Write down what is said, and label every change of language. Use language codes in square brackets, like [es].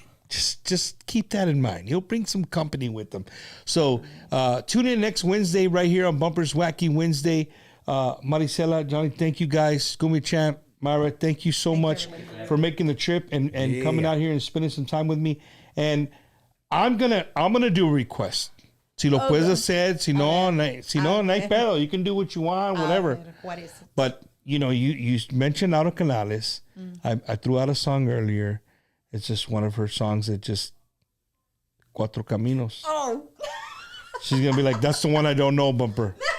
[en] Just keep that in mind. He'll bring some company with him. So tune in next Wednesday right here on Bumpers Wacky Wednesday. Marisela, Johnny, thank you guys. Cumbia Champ, Myra, thank you so much for making the trip and coming out here and spending some time with me. And I'm gonna do a request. [es] Si lo puedes hacer, si no, no hay pedo. [en] You can do what you want, whatever. But you mentioned Out of Canales. I threw out a song earlier. It's just one of her songs that just Cuatro Caminos. Oh. She's gonna be like, that's the one I don't know, Bumper.